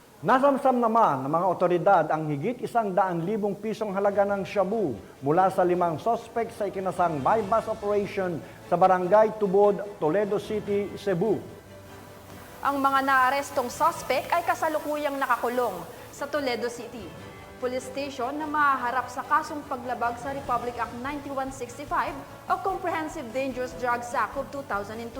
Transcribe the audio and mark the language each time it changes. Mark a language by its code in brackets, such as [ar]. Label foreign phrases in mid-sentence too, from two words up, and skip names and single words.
[tl] Nasamsam naman ng mga otoridad ang higit 100,000 pisong halaga ng shabu mula sa 5 sospek sa ikinasang [en] buy-bust operation [tl] sa Barangay Tubod, Toledo City, Cebu. Ang mga naarestong suspect ay kasalukuyang nakakulong sa Toledo City Police Station na mahaharap sa kasong paglabag sa Republic Act 9165 o Comprehensive Dangerous Drugs Act of 2002.